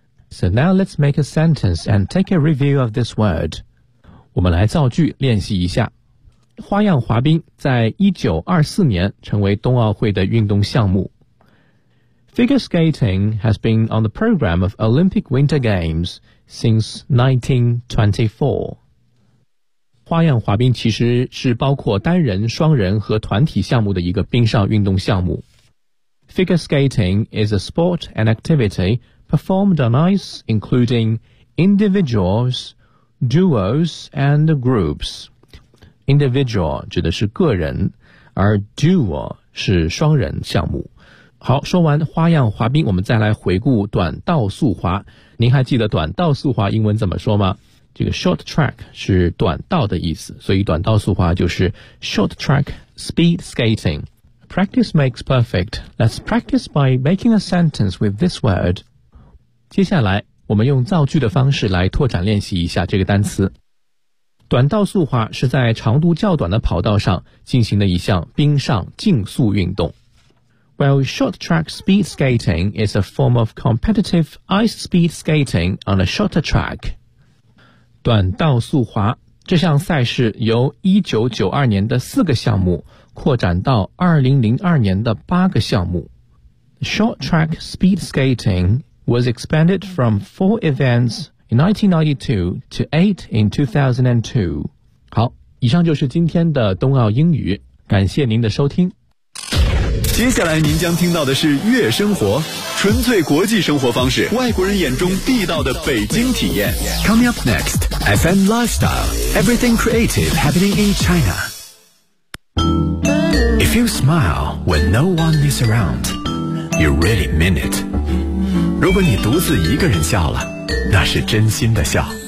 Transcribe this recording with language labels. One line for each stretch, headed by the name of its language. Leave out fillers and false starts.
English: So now let's make a sentence and take a review of this word.
Chinese: 我们来造句练习一下。花样滑冰在1924年成为冬奥会的运动项目。
English: Figure skating has been on the program of Olympic Winter Games since 1924.
Chinese: 花样滑冰其实是包括单人、双人和团体项目的一个冰上运动项目。
English: Figure skating is a sport and activity performed on ice, including individuals, duos, and groups.
Chinese: Individual 指的是个人，而 duo 是双人项目。好，说完花样滑冰，我们再来回顾短道速滑。您还记得短道速滑英文怎么说吗？这个 short track 是短道的意思，所以短道速滑就是 short track speed skating.
English: Practice makes perfect. Let's practice by making a sentence with this word.
Chinese: 接下来我们用造句的方式来拓展练习一下这个单词。短道速滑是在长度较短的跑道上进行的一项冰上竞速运动。
English: Well, short track speed skating is a form of competitive ice speed skating on a shorter track.
Chinese: 短道速滑这项赛事由1992年的四个项目扩展到2002年的八个项目。
English: Short track speed skating was expanded from four events in 1992 to eight in 2002.
Chinese: 好，以上就是今天的冬奥英语，感谢您的收听。接下来您将听到的是悦生活，纯粹国际生活方式，外国人眼中地道的北京体验。
English: Coming up next, FM Lifestyle, Everything Creative Happening in China. If you smile when no one is around, you really mean it.
Chinese: 如果你独自一个人笑了，那是真心的笑。